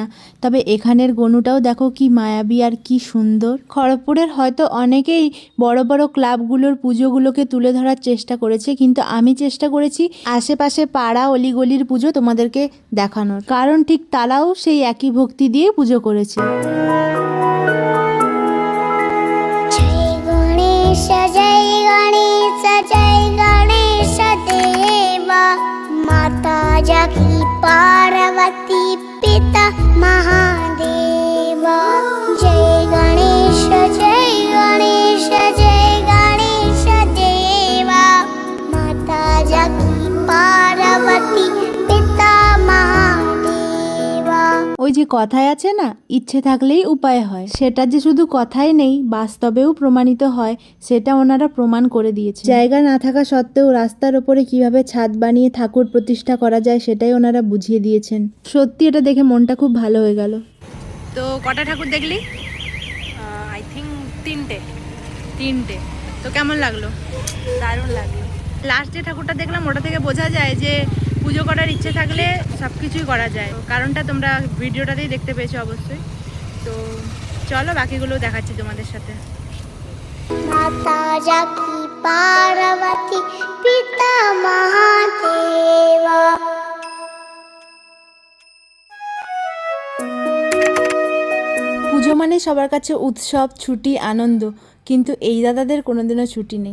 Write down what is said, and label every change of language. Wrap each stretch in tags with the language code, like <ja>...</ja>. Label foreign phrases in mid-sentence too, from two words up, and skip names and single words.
<bn>তবে এখানের গনুটাও দেখো কি মায়াবী আর কি সুন্দর। খড়গপুরের হয়তো অনেকেই বড় বড় ক্লাবগুলোর পুজোগুলোকে তুলে ধরার চেষ্টা করেছে, কিন্তু আমি চেষ্টা করেছি আশেপাশে পাড়া অলিগলির পুজো তোমাদেরকে দেখানোর, কারণ ঠিক তারাও সেই একই ভক্তি দিয়ে পুজো করেছে।</bn> <hi>जय गणेश जय गणेश देवा माता जागी पार्वती पिता महादेवा जय गणेश जय गणेश जय गणेश देवा माता जागी पार्वती पिता महादेवा।</hi> <bn>ওই যে কথায় আছে না, ইচ্ছে থাকলেই উপায় হয়, সেটা যে শুধু কথাই নেই বাস্তবেও প্রমাণিত হয়, সেটা ওনারা প্রমাণ করে দিয়েছে। জায়গা না থাকা সত্ত্বেও রাস্তার ওপরে কিভাবে ছাদ বানিয়ে ঠাকুর প্রতিষ্ঠা করা যায় সেটাই ওনারা বুঝিয়ে দিয়েছেন। সত্যি এটা দেখে মনটা খুব ভালো হয়ে গেল। তো কটা ঠাকুর দেখলি?</bn> <en>I think</en> <bn>তিনটে। তো কেমন লাগলো? দারুণ লাগলো। লাস্ট যে ঠাকুরটা দেখলাম ওটা থেকে বোঝা যায় যে পুজো করার ইচ্ছে থাকলে সব কিছুই করা যায়। কারণটা তোমরা ভিডিওটাতেই দেখতে পেয়েছো অবশ্যই। তো চলো বাকিগুলো দেখাচ্ছি তোমাদের সাথে।</bn> <hi>माता जागी पार्वती पिता महादेवा।</hi> <bn>পুজো মানে সবার কাছে উৎসব, ছুটি, আনন্দ, কিন্তু এই দাদাদের কোনোদিনও ছুটি নেই।</bn>